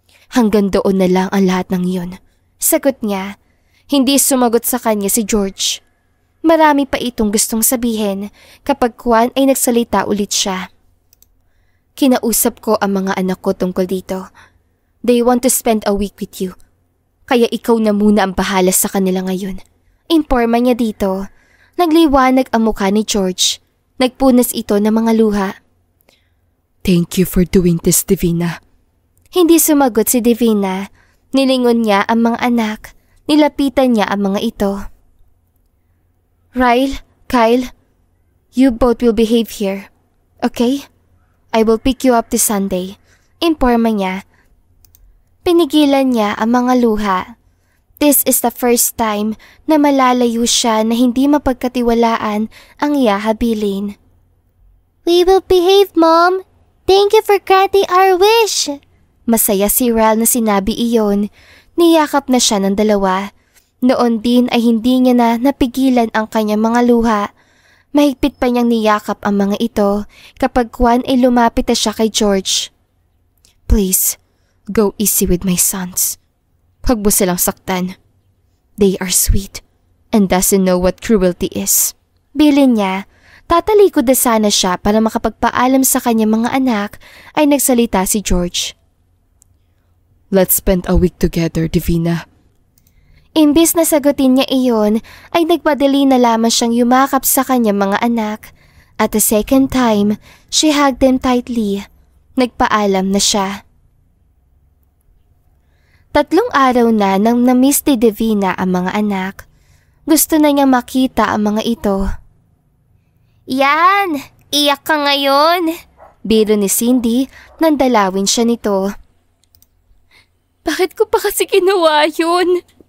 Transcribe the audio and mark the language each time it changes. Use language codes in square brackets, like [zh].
[tl] Hanggang doon na lang ang lahat ng iyon. Sagot niya. Hindi sumagot sa kanya si George. Marami pa itong gustong sabihin kapag Juan ay nagsalita ulit siya. Kinausap ko ang mga anak ko tungkol dito. [en] They want to spend a week with you. [tl] Kaya ikaw na muna ang bahala sa kanila ngayon. Informa niya dito. Nagliwanag ang mukha ni George. Nagpunas ito ng mga luha. [en] Thank you for doing this, Divina. [tl] Hindi sumagot si Divina. Nilingon niya ang mga anak. Nilapitan niya ang mga ito. [en] Ryle, Kyle, you both will behave here. Okay? I will pick you up this Sunday. [tl] Informa niya. Pinigilan niya ang mga luha. [en] This is the first time [tl] na malalayo siya na hindi mapagkatiwalaan ang ihahabilin. [en] We will behave, Mom. Thank you for granting our wish. [tl] Masaya si Ryle na sinabi iyon. Niyakap na siya ng dalawa. Noon din ay hindi niya na napigilan ang kanyang mga luha. Mahigpit pa niyang niyakap ang mga ito kapag Juan ay lumapit na siya kay George. [en] Please, go easy with my sons. [tl] Huwag mo silang saktan. [en] They are sweet and doesn't know what cruelty is. [tl] Bilin niya, tatalikod na sana siya para makapagpaalam sa kanyang mga anak ay nagsalita si George. [en] Let's spend a week together, Divina. [tl] Imbis na sagutin niya iyon, ay nagpadali na lamang siyang yumakap sa kanyang mga anak. [en] At the second time, she hugged them tightly. [tl] Nagpaalam na siya. 3 araw na nang na-miss ni Divina ang mga anak. Gusto na niyang makita ang mga ito. Yan! Iyak ka ngayon! Biro ni Cindy nang dalawin siya nito. Bakit ko pa kasi ginawa yun?